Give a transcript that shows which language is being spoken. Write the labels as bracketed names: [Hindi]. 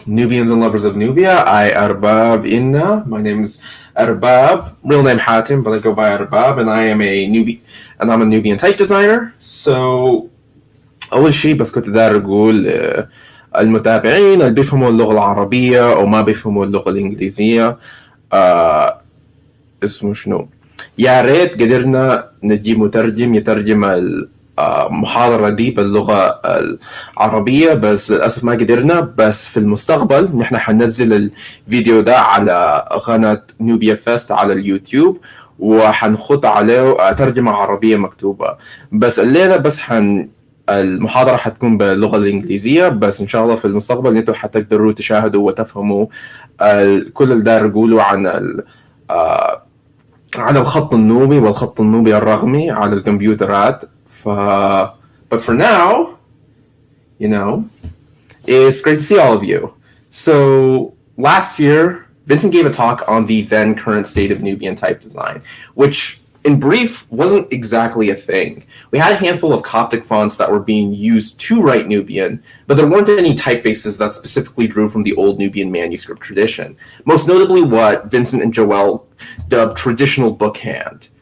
[English] Nubians and lovers of Nubia. I Arbaab Inna. My name is Arbaab. Real name Hatim, but I go by Arbaab, and I'm a Nubian type designer. [Arabic] So أول شيء بس كنت داير أقول المتابعين اللي بيفهموا اللغة العربية أو ما بيفهموا اللغة الإنجليزية اسمه شنو؟ يا ريت قدرنا نجيب مترجم يترجم المحاضرة دي باللغة العربية، بس للأسف ما قدرنا. بس في المستقبل نحن حننزل الفيديو ده على قناة نوبيا فيست على اليوتيوب، وحنخط عليه ترجمة عربية مكتوبة. بس الليلة بس المحاضرة حتكون باللغة الإنجليزية، بس إن شاء الله في المستقبل أنتوا حتقدروا تشاهدوا وتفهموا كل اللي داير أقوله عن الخط النوبي والخط النوبي الرقمي على الكمبيوترات. [English] But for now, it's great to see all of you. So last year, Vincent gave a talk on the then current state of Nubian type design, which in brief wasn't exactly a thing. We had a handful of Coptic fonts that were being used to write Nubian, but there weren't any typefaces that specifically drew from the old Nubian manuscript tradition, most notably what Vincent and Joelle dubbed traditional bookhand.